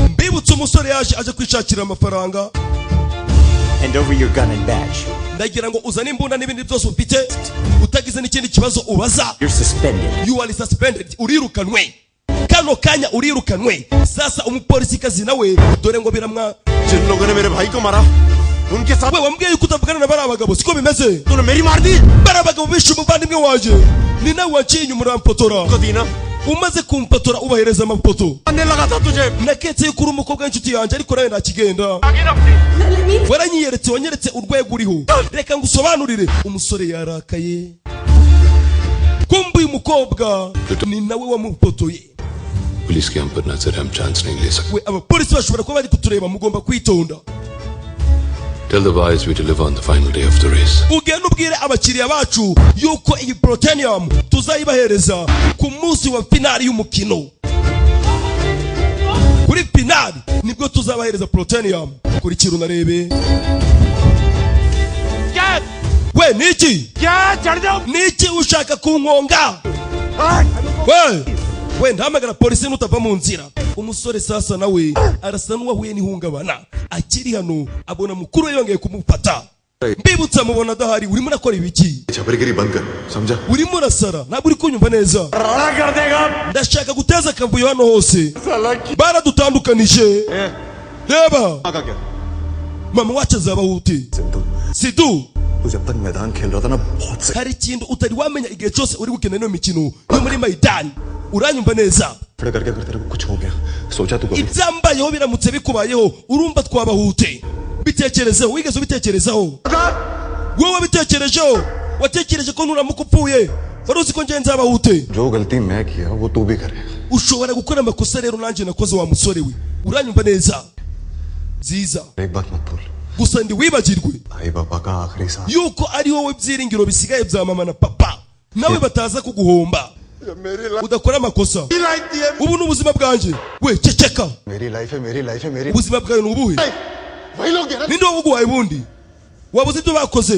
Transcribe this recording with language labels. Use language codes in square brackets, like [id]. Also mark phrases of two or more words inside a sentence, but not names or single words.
[rw] mbibutse umusore yaje aje kwishakira amafaranga. [en] Hand over your gun and badge. [rw] Ndagira ngo uzane imbunda n'ibindi byose ufite, utagize n'ikindi kibazo ubaza. [en] You're suspended. You are suspended. [rw] Urirukanwe. Kano kanya urirukanwe. Sasa umupolisi kazi nawe dore ngo biramwa. [hi] जिन लोगों ने मेरे भाई को मारा उनके साथ [rw] We wambwiye yuko utavugana na bari abagabo siko bimeze. [hi] तूने मेरी मार दी [rw] Bari abagabo bishe umuvandimwe wanje. Ni nawe waciye inyuma urampotora. [hi] को दी ना [rw] Umaze kumpotora ubahereza amapoto. [hi] आने लगा था तुझे [rw] Naketse yuko uri umukobwa w'inshuti yanjye ariko nawe ntakigenda. Waranyiyeretse wanyeretse urwego uriho. Reka ngusobanurire. Umusore yarakaye. Kumbe uyu mukobwa ni nawe wamupotoye. [hi] पुलिस के हम पर नजर हम चांस नहीं ले सकते. [rw] We abapolisi bashobora kuba bari kutureba mugomba kwitonda. [en] Tell the boys we deliver on the final day of the race. [rw] Ugenda ubwire abakiriya bacu yuko iyi Plutonium tuzayibahereza ku munsi wa finali y'umukino. Kuri finali nibwo tuzabahereza Plutonium. Kuri kiru narebe. We niki? Niki ushaka kunkonga? We ntamagara polisi nutava mu nzira. Umusore sasa nawe arasa n'uwahuye n'ihungabana. Akiri hano abona mukuru yongeye kumufata. Mbibutsa mubona dahari urimo nakora ibiki? [hi] छपरगिरी बंद कर, समझा? [rw] Urimo urasara ntabwo uri kunyumva neza. Ndashaka guteza akavuyo hano hose. Baradutandukanije. Reba. Mama wacu azabaho ute? Sidu. [hi] तू जब तक मैदान खेल रहा था ना बहुत से [rw] Hari ikintu utari wamenya igihe cyose uri gukina ino mikino yo muri Maidani. Uranyumva neza? [hi] खड़े करके अगर तेरे को कुछ हो गया सोचा तू कभी [rw] Ibyambayeho biramutse bikubayeho urumva twabahute. Bitekerezeho wigeze ubitekerezaho? Wowe bitekerejeho? Watekereje ko nuramuka upfuye wari uzi ko ngenzi abahute? [hi] जो गलती मैं किया वो तू भी करे [rw] Ushobora gukora amakosa rero nanjye nakoze wa musore we. Uranyumva neza? Ziza. [hi] एक बात मत भूल [rw] Gusa ndi wibagirwe [hi] भाई बाबा का आखिरी सांस [rw] yuko ari wowe byiringiro bisigaye bya mama na papa. Nawe bataza kuguhomba. Udakora amakosa. Ubu ni ubuzima bwanjye. We ceceka. [hi] मेरी लाइफ है मेरी [rw] Ubuzima bwawe ni ubuhe? Ninde wabuguhaye bundi? Wabuze ibyo bakoze?